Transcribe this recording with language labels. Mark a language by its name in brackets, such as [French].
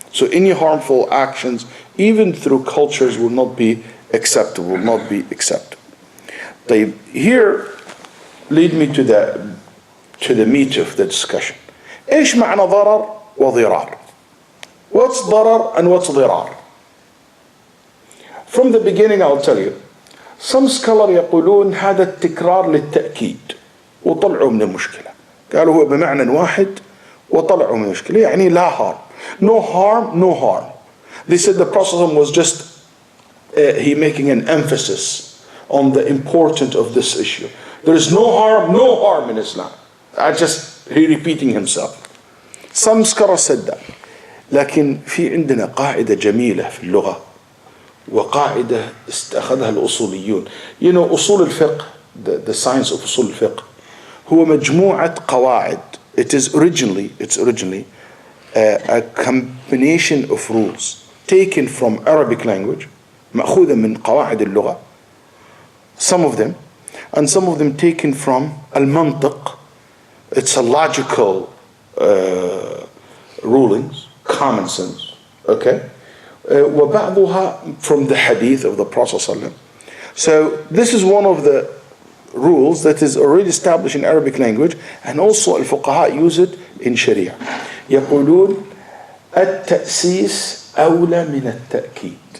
[English] So any harmful actions, even through cultures, will not be acceptable, will not be accepted. Here, lead me to the meat of the discussion. [Arabic] إيش معنى ضرر وضرار? [English] What's ضرر and what's ضرار? From the beginning I'll tell you. Some scholars [Arabic] يقولون هذا التكرار للتأكيد وطلعوا من المشكلة. قالوا هو بمعنى واحد وطلعوا من المشكلة. يعني لا harm. [English] No harm, no harm. They said the Prophet was just he making an emphasis on the importance of this issue. There is no harm in Islam. He repeating himself. Some scholars said that. [Arabic] لكن في عندنا قاعدة جميلة في اللغة وقاعدة استأخذها الأصوليون. [English] You know, [Arabic] أصول الفقه, [English] the science of [Arabic] أصول الفقه, هو مجموعة قواعد. [English] It's originally a combination of rules taken from Arabic language, [Arabic] مأخوذة من قواعد اللغة, [English] some of them, and some of them taken from al-mantiq. It's a logical rulings, common sense, okay? [Arabic] وبعضها [English] from the hadith of the Prophet ﷺ. So this is one of the rules that is already established in Arabic language, and also al-fuqaha use it in Sharia. [Arabic] يقولون التأسيس أولى من التأكيد.